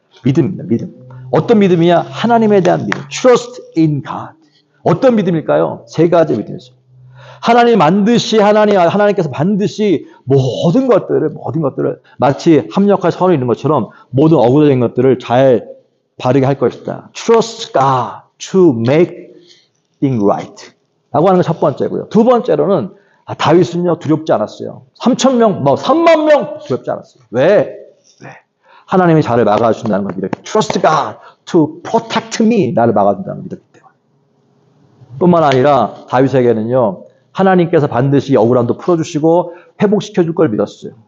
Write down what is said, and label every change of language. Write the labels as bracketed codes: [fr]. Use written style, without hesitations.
[ko] 믿음입니다. 믿음. 어떤 믿음이냐? 하나님에 대한 믿음. [en] Trust in God. [ko] 어떤 믿음일까요? 세 가지 믿음이었어요. 하나님께서 반드시 모든 것들을 마치 합력할 선을 이루는 것처럼 모든 억울한 것들을 잘 바르게 할 것이다. [en] Trust God to make things right. [ko] 라고 하는 게 첫 번째고요. 두 번째로는 다윗은요 두렵지 않았어요. 3,000명, 3만 명 두렵지 않았어요. 왜? 하나님이 저를 막아준다는 걸 믿었기 때문에. [en] Trust God to protect me. [ko] 나를 막아준다는 걸 믿었기 때문에. 뿐만 아니라 다윗에게는요 하나님께서 반드시 억울함도 풀어주시고 회복시켜줄 걸 믿었어요.